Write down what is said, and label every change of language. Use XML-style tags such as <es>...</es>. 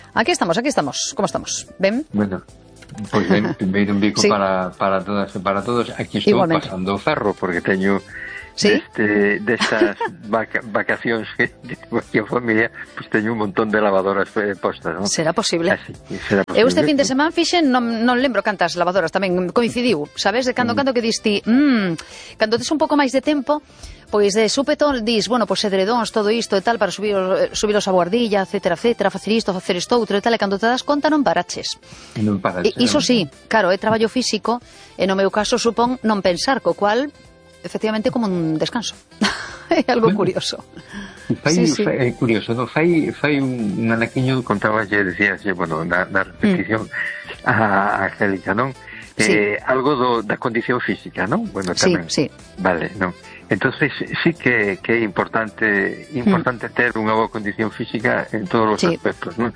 <es>Aquí estamos, aquí estamos. ¿Cómo estamos? ¿Ven? Bueno, pues ven un pico. Sí. para todos. Aquí estoy igualmente pasando ferro, porque tengo... ¿Sí? De estas vacaciones que tengo aquí en familia, pues tengo un montón de lavadoras postas, ¿no? ¿Será posible? Así, será posible.</es> <gl>Este fin de semana, fixen, non lembro cantas lavadoras, tamén coincidiu, sabes, de cando que diste, cando tes un pouco máis de tempo, pois de súpetón dis, bueno, pois edredóns, todo isto e tal, para subiros a guardilla, etcétera, etcétera, facer isto, facer isto, outro e tal, e cando te das conta non paraches. Non paraches. Iso sí, claro, é traballo físico, e no meu caso supón non pensar, co cual... Efectivamente, como un descanso. É algo curioso. Fai, sí, sí. Curioso, ¿no? Fai un anaquiño, contaba que decía, sí, bueno, na repetición a Angélica, ¿no? Algo da condición física, ¿no? Bueno, sí, sí. Vale, ¿no? Entonces, sí que é importante ter unha boa condición física en todos os aspectos, ¿no?</gl>